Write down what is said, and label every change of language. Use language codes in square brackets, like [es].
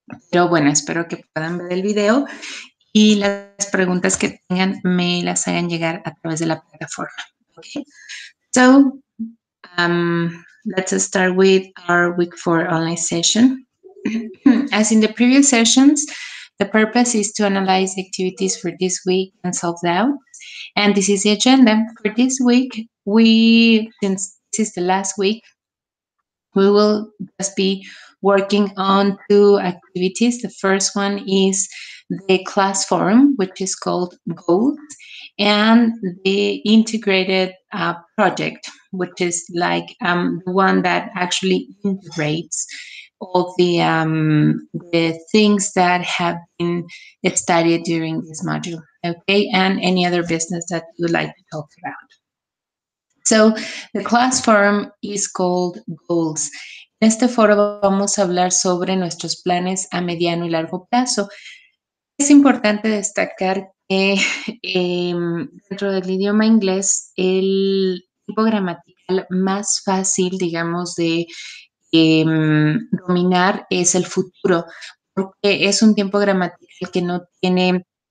[es] Pero bueno, espero que puedan ver el video y las preguntas que tengan me las hagan llegar a través de la plataforma. [en] Okay. So, let's start with our week 4 online session. As in the previous sessions, the purpose is to analyze the activities for this week and solve doubts. And this is the agenda. For this week, since this is the last week, we will just be working on 2 activities. The first one is the class forum, which is called Goals, and the integrated project, which is like the one that actually integrates all the things that have been studied during this module, okay, and any other business that you would like to talk about. So, the class forum is called Goals. [es] En este foro vamos a hablar sobre nuestros planes a mediano y largo plazo. Es importante destacar que dentro del idioma inglés el tipo gramatical más fácil, digamos, de dominar es el futuro, porque es un tiempo gramatical que no tiene